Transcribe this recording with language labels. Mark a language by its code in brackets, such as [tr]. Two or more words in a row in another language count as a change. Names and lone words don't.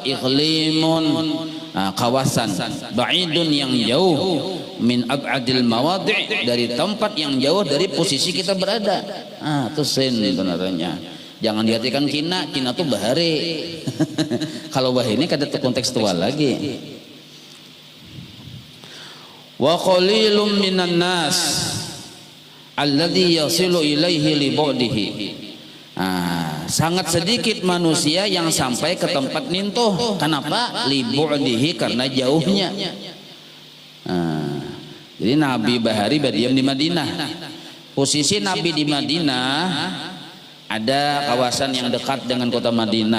[bjn] Iqlimun, kawasan ba'idun yang jauh, [ar] من أبعد المواضع' [bjn] dari tempat yang jauh dari posisi kita berada. Itu sin itu namanya. Jangan diartikan Cina, Cina tuh bahari. Kalau bahari ini kada kontekstual lagi. [ar] وقليل من الناس الذي يصل إليه لبعده. [bjn] Sangat sedikit manusia yang sampai ke tempat nintuh. Kenapa? [ar] لبعده, [bjn] karena jauhnya. Jadi Nabi bahari berdiam di Madinah. Posisi Nabi di Madinah, ada kawasan yang dekat dengan kota Madinah.